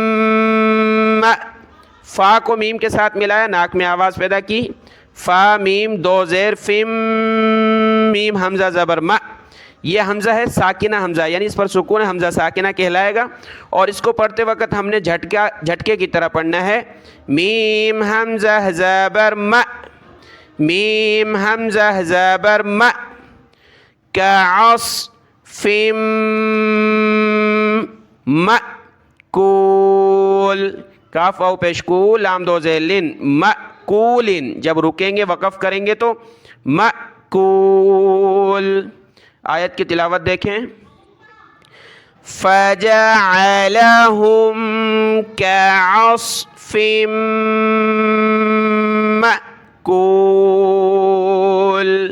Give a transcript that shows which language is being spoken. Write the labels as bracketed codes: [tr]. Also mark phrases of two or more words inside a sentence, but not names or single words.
[ur] فا کو میم کے ساتھ ملایا، ناک میں آواز پیدا کی، فا میم دو زیر فم، میم حمزہ زبر ما. یہ حمزہ ہے ساکنہ حمزہ، یعنی اس پر سکون حمزہ ساکنہ کہلائے گا، اور اس کو پڑھتے وقت ہم نے جھٹکے کی طرح پڑھنا ہے. میم حمزہ زبر ما، میم حمزہ زبر ما، [ar] کعصف مأکول. [ur] کاف او پیش کو، لام دو زیر لن، مأکول. جب رکیں گے وقف کریں گے تو مأکول. آیت کی تلاوت دیکھیں. [ar] فجعلہم کعصف مأکول.